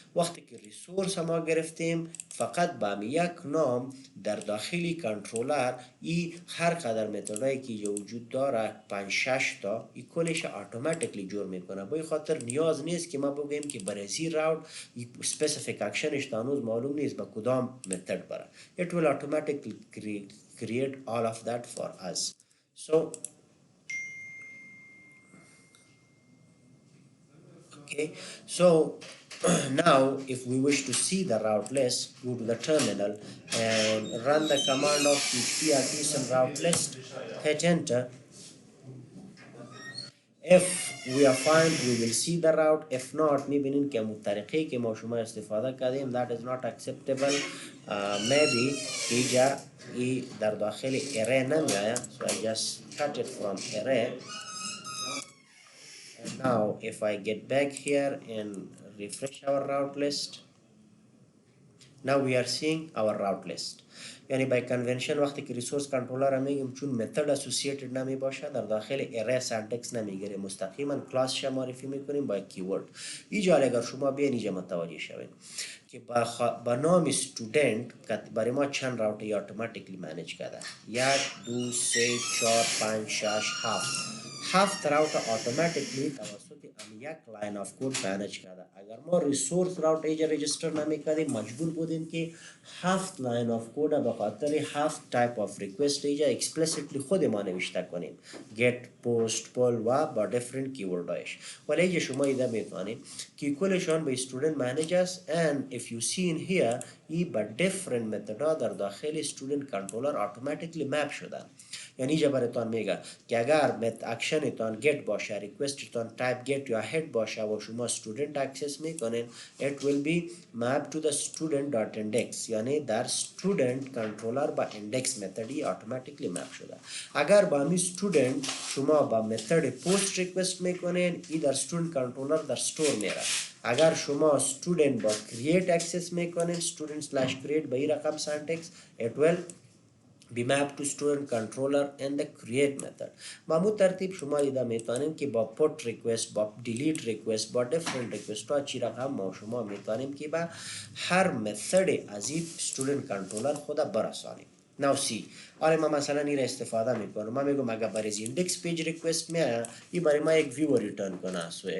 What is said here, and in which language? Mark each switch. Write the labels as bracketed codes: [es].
[fa] وقتی که ریسورس ما گرفتیم فقط به یک نام در داخلی کنترلر ای هر قدر متدایی که وجود داره 5 6 تا ای کلش اتوماتیکلی جور میکنه. به خاطر نیاز نیست که ما بگیم که برای زیر راوت specific actionش هنوز معلوم نیست به کدام متد بره. [en] It will automatically create all of that for us. So okay, so now if we wish to see the route list, go to the terminal and run the command of php artisan route list, hit enter. If we are fine we will see the route. If not [fa] میبینین که همون طریقی که ما شما استفاده کردیم [en] that is not acceptable. [fa] Maybe اینجا ای در داخل array نمیآید. [en] So I just cut it from array. And now if I get back here and refresh our route list, now we are seeing our route list. [fa] یعنی by convention وقتی که ریسورس کنترلر میگیم چون متد اسوسییتد نمی باشه در داخل ارے سنتکس نمیگیره، مستقیما کلاس معرفی میکنیم با کیورد. اینجا اگر شما بیاین اینجا متوجه شوید که با نام استودنت برای ما چند راوت اتوماتیکلی منیج کرده. 1 2 3 4 5 6 7 7 راوت اتوماتیکلی توسط یک لاین آف کود منیج کرده. اگر ما ریسورس راوت اینجا رجستر نمیکردیم مجبور بودیم که 7 لاین آف کود به خاطر 7 تایپ آف ریکوست اینجا اکسپلیسیتلی خود ما نوشته کنیم. get post pull و با different کیوردایش. ولی اینجا شما ایده میتونید که کلشان به student manage است [en] and if you see in here [fa] ای با different متدا در داخل student controller automatically map شده. یعنی اینجا براتون میگه که اگر اکشنتان get باشه، ریکوستتان تایپ get یا head باشه و شما student access میکنین [en] it will be mapped to the student.index. [fa] یعنی در student controller با index متدی automatically map شده. اگر با می student شما با متد post request میکنین ای در student controller در store میره. اگر شما student با create access میکنین student slash create به این رقم syntax [en] it will be mapped to student controller and the create method. [fa] با مو ترتیب شما ایده میتونیم که با put request با delete request با different request ها چی رقم ما شما میتونیم که با هر مثد از این student controller خود برسانیم. Now see حالا ما مثلا این را استفاده میکنم. ما میگم اگر برای index page request میاد این برای ما یک view ریترن کنه.